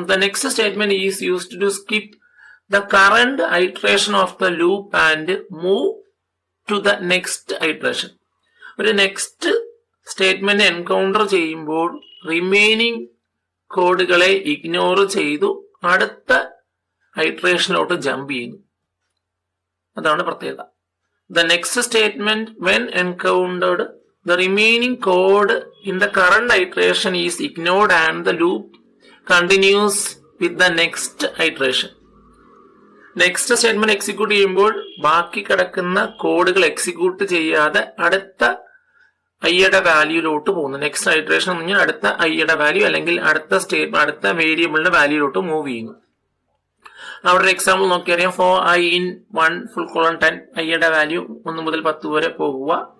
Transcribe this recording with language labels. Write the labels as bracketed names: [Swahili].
[English] The next statement is used to skip the current iteration of the loop and move to the next iteration. [Malayalam] ഒരു next statement encounter ചെയ്യുമ്പോൾ remaining കോഡുകളെ ignore ചെയ്തു അടുത്ത ഐട്രേഷനിലോട്ട് jump ചെയ്യുന്നു. അതാണ് പ്രത്യേകത. [English] The next statement, when encountered, the remaining code in the current iteration is ignored and the loop continues with the next iteration. [Malayalam] Next statement execute ചെയ്യുമ്പോൾ ബാക്കി കിടക്കുന്ന കോഡുകൾ എക്സിക്യൂട്ട് ചെയ്യാതെ അടുത്ത ഐയുടെ വാല്യൂയിലോട്ട് പോകുന്നു. നെക്സ്റ്റ് ഐട്രേഷൻ എന്ന് പറഞ്ഞാൽ അടുത്ത ഐയുടെ വാല്യൂ അല്ലെങ്കിൽ അടുത്ത വേരിയബിളിന്റെ വാല്യൂയിലോട്ട് മൂവ് ചെയ്യുന്നു. അവിടെ ഒരു example നോക്കിയറിയാം. [English] 4i in 1 full colon 10 [Malayalam] ഐയുടെ വാല്യൂ 1 മുതൽ 10 വരെ പോകുക.